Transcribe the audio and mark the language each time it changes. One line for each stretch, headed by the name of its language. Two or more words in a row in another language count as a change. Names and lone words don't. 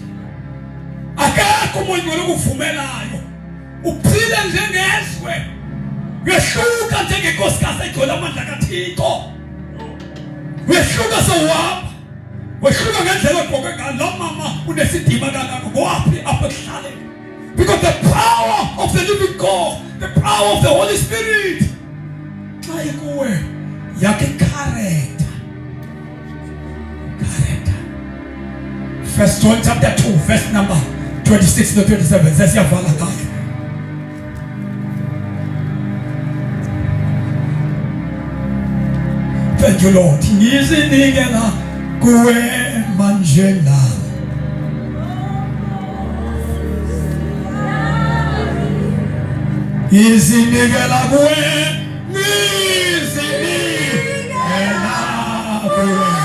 Xhosa: Akekho uMoyingcwele ukuvumelayo. Uphile njengezwe. Uyehluka njengenkosikazi egcwele amandla kaThixo. Uyehluka sowuhamba. Wehluka ngendlela ogqoke ngayo. Lo mama unesidima kangaka ngowaphi apha ekuhlaleni.
English: Because the power of the living God, the power of the Holy Spirit,
Xhosa: xa ikuwe yakhe character.
English: 1 John chapter 2 verse number 26 to 27
Xhosa: sesiyavala ngayo.
English: Thank you Lord.
Zulu: Ngizinikela kuwe manje la. Ngizinikela kuwe, ngizinikela kuwe.